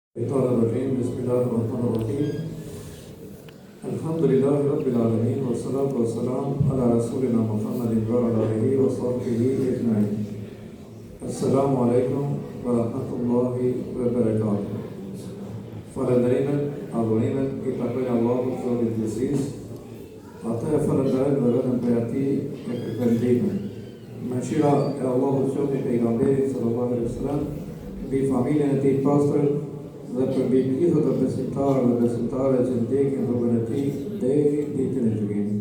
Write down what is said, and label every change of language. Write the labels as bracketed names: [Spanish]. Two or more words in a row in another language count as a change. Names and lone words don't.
[Arabic] بسم الله الرحمن الرحيم. الحمد لله رب العالمين. والصلاة والسلام على رسولنا محمد وعلى آله وصحبه أجمعين. السلام عليكم ورحمة الله وبركاته. [Albanian] Falënderimet, adhurimet i takojnë Allahut Zotit Gjithësisë. Atë e falënderojmë dhe vetëm për ati e përkëndime. Mëshira e Allahut Zotit pejgamberit [Arabic] صلى الله عليه وسلم, [Albanian] mbi familjen e tij pastër dhe për mbi gjithë të besimtarë dhe besimtare që ndjekin rrugën e tij deri ditën e gjykimit.